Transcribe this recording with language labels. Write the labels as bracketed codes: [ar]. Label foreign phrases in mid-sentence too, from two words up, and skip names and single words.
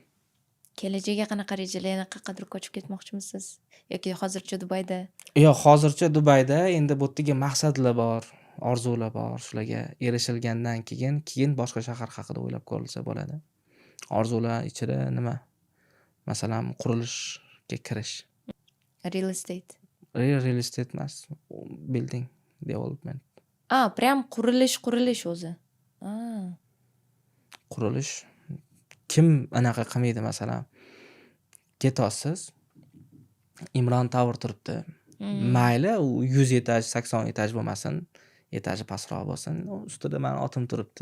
[uz] Kelajakga qanaqa rejalar, yana qayergadir ko'chib ketmoqchimisiz yoki hozircha Dubayda? Yo'q, hozircha Dubayda. Endi bu yerga maqsadlar bor, orzular bor. Shularga erishilgandan keyin boshqa shahar haqida o'ylab ko'rilsa bo'ladi. Orzular ichida nima? Masalan, qurilishga kirish. [en] Real estate. Real estate emas, building development. [uz] Prям qurilish o'zi. Qurilish kim anaqa qilmaydi, masalan, ketasiz, Imron Tower turibdi. Mayli, u 100 etaj, 80 etaj bo'lmasin, etaji pastroq bo'lsin, ustida meni otim turibdi.